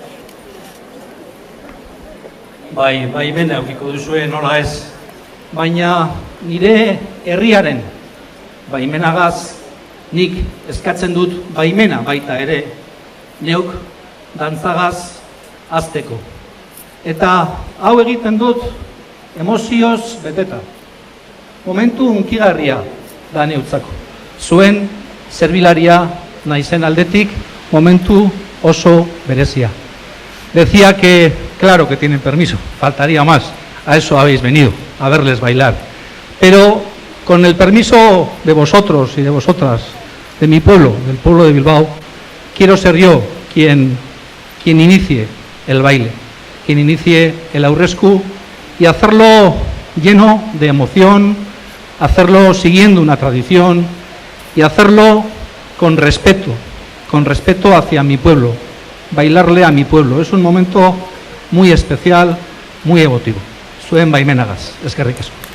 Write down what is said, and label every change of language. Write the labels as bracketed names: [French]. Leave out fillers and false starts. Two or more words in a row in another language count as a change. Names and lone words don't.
[Basque] Bai, baimena eukiko duzue nola ez, baina nire herriaren baimenagaz nik eskatzen dut baimena baita ere, neuk dantzagaz hazteko. Eta hau egiten dut emozioz beteta. Momentu hunkigarria da neutzako. Zuen zerbilaria naizen aldetik momentu oso berezia. [Spanish] Decía que, claro que tienen permiso, faltaría más, a eso habéis venido, a verles bailar. Pero con el permiso de vosotros y de vosotras, de mi pueblo, del pueblo de Bilbao, quiero ser yo quien inicie el baile, quien inicie el aurresku y hacerlo lleno de emoción, hacerlo siguiendo una tradición y hacerlo con respeto hacia mi pueblo, bailarle a mi pueblo. Es un momento muy especial, muy emotivo. [Basque] Zuen baimenagaz, eskerrik asko.